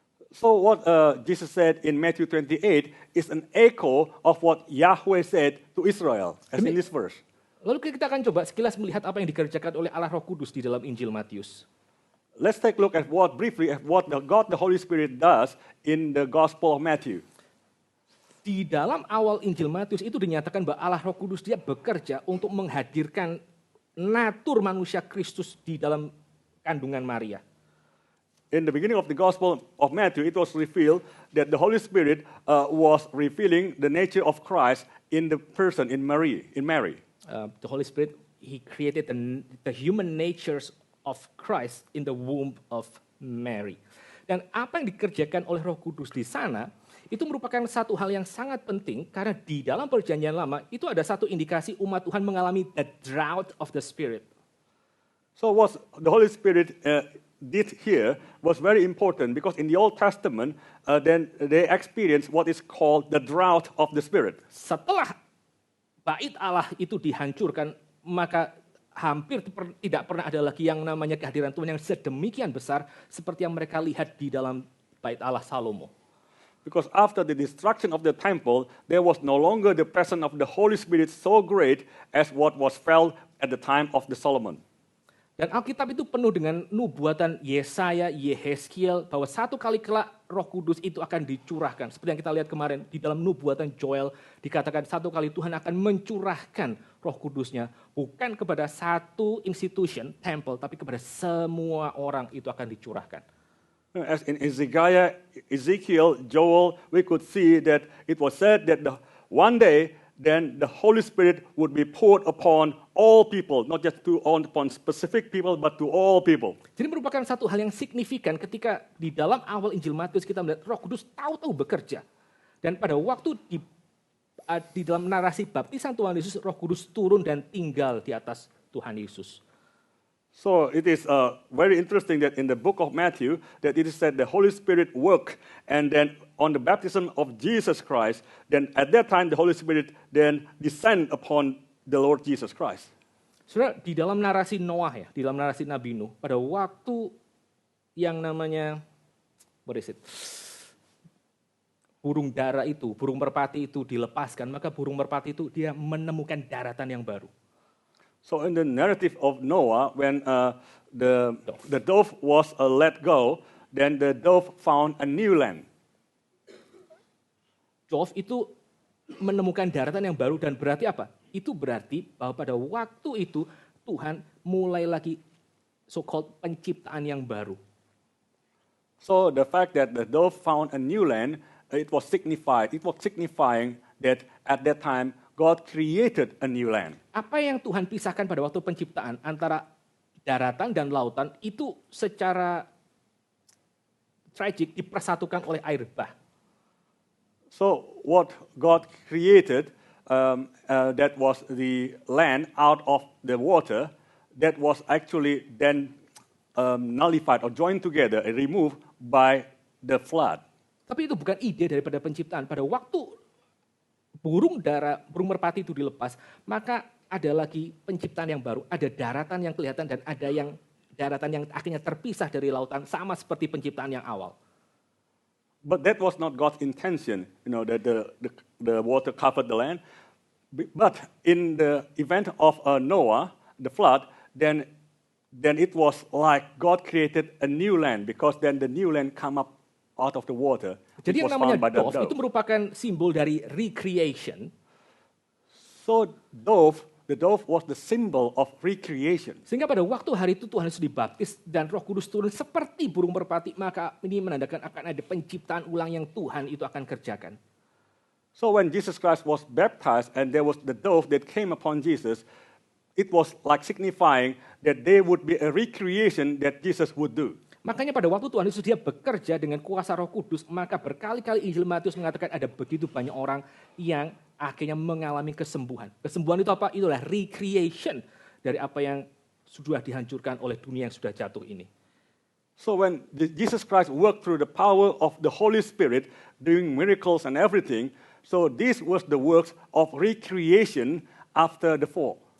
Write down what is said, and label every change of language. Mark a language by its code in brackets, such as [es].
[en] So what Jesus said in Matthew 28 is an echo of what Yahweh said to Israel, as in this verse. [id] Lalu kita akan coba sekilas melihat apa yang dikerjakan oleh Allah Roh Kudus di dalam Injil Matius. [en] Let's take a look at what God the Holy Spirit does in the Gospel of Matthew. [id] Di dalam awal Injil Matius itu dinyatakan bahwa Allah Roh Kudus dia bekerja untuk menghadirkan natur manusia Kristus di dalam kandungan Maria. [en] In the beginning of the Gospel of Matthew, it was revealed that the Holy Spirit was revealing the nature of Christ in the person, in Mary. The Holy Spirit, He created the human natures of Christ in the womb of Mary. [id] Dan apa yang dikerjakan oleh Roh Kudus di sana, itu merupakan satu hal yang sangat penting karena di dalam Perjanjian Lama itu ada satu indikasi umat Tuhan mengalami [en] the drought of the Spirit. So what the Holy Spirit did here was very important because in the Old Testament, then they experienced what is called the drought of the Spirit. [id] Setelah bait Allah itu dihancurkan, maka hampir tidak pernah ada lagi yang namanya kehadiran Tuhan yang sedemikian besar seperti yang mereka lihat di dalam bait Allah Salomo. [en] Because after the destruction of the temple, there was no longer the presence of the Holy Spirit so great as what was felt at the time of the Solomon. [id] Dan Alkitab itu penuh dengan nubuatan Yesaya, Yehezkiel, bahwa satu kali kelak Roh Kudus itu akan dicurahkan. Seperti yang kita lihat kemarin di dalam nubuatan Joel, dikatakan satu kali Tuhan akan mencurahkan Roh Kudusnya, bukan kepada satu institution, temple, tapi kepada semua orang itu akan dicurahkan. [en] As in Ezekiel, Joel, we could see that it was said that one day, then the Holy Spirit would be poured upon all people, not just upon specific people, but to all people. [id] Jadi merupakan satu hal yang signifikan ketika di dalam awal Injil Matius kita melihat Roh Kudus tahu-tahu bekerja. Dan pada waktu di dalam narasi baptisan Tuhan Yesus, Roh Kudus turun dan tinggal di atas Tuhan Yesus. [en] So it is very interesting that in the book of Matthew, that it is said the Holy Spirit worked, and then on the baptism of Jesus Christ, then at that time the Holy Spirit then descend upon the Lord Jesus Christ. [id] Saudara, di dalam narasi Noah ya, di dalam narasi Nabi Nuh, pada waktu yang namanya, burung dara itu, burung merpati itu dilepaskan, maka burung merpati itu dia menemukan daratan yang baru. [en] So in the narrative of Noah, when the dove was let go, then the dove found a new land. [id] Dove itu menemukan daratan yang baru dan berarti apa? Itu berarti bahwa pada waktu itu Tuhan mulai lagi so-called penciptaan yang baru. [en] So the fact that the dove found a new land, it was signifying that at that time God created a new land. [id] Apa yang Tuhan pisahkan pada waktu penciptaan antara daratan dan lautan itu secara tragik dipersatukan oleh air bah. [en] So what God created, that was the land out of the water, that was actually then nullified or joined together and removed by the flood. [id] Tapi itu bukan ide daripada penciptaan. Pada waktu burung merpati itu dilepas, maka ada lagi penciptaan yang baru. Ada daratan yang kelihatan dan ada yang daratan yang akhirnya terpisah dari lautan, sama seperti penciptaan yang awal. [en] But that was not God's intention, that the water covered the land. But in the event of Noah, the flood, then it was like God created a new land, because then the new land come up out of the water. [id] Jadi yang [en] was [id] namanya [en] found by the [id] dove itu merupakan simbol dari recreation. [en] So the dove was the symbol of recreation. [id] Sehingga pada waktu hari itu Tuhan Yesus dibaptis dan Roh Kudus turun seperti burung merpati, maka ini menandakan akan ada penciptaan ulang yang Tuhan itu akan kerjakan. [en] So when Jesus Christ was baptized and there was the dove that came upon Jesus, it was like signifying that there would be a recreation that Jesus would do. [id] Makanya pada waktu Tuhan Yesus dia bekerja dengan kuasa Roh Kudus, maka berkali-kali Injil Matius mengatakan ada begitu banyak orang yang akhirnya mengalami kesembuhan. Kesembuhan itu apa? Itulah recreation dari apa yang sudah dihancurkan oleh dunia yang sudah jatuh ini. [en] So when Jesus Christ worked through the power of the Holy Spirit, doing miracles and everything, so this was the works of recreation after the fall.